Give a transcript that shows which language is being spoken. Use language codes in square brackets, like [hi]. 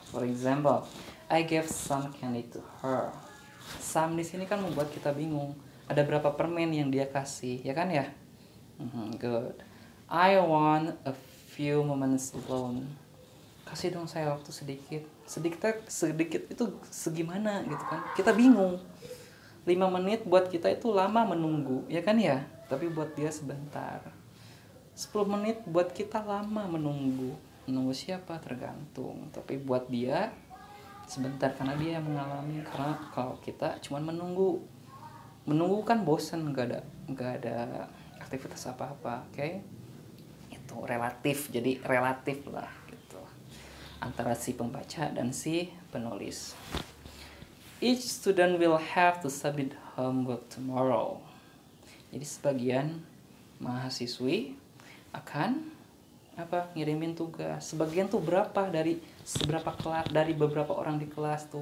[en] For example, I gave some candy to her. [id] Some di sini kan membuat kita bingung. Ada berapa permen yang dia kasih, ya kan ya? [en] Good. I want a few moments alone. [id] Kasih dong saya waktu sedikit. Sedikit itu segimana gitu kan? Kita bingung. 5 menit buat kita itu lama menunggu, ya kan ya? Tapi buat dia sebentar. 10 menit buat kita lama menunggu. Menunggu siapa? Tergantung. Tapi buat dia sebentar karena dia yang mengalami. Karena kalau kita cuma menunggu kan bosan, nggak ada aktivitas apa-apa, oke? Itu relatif, jadi relatif lah gitu antara si pembaca dan si penulis. [en] Each student will have to submit homework tomorrow. [id] Jadi sebagian mahasiswi akan ngirimin tugas. Sebagian tuh berapa dari seberapa kelas, dari beberapa orang di kelas tuh.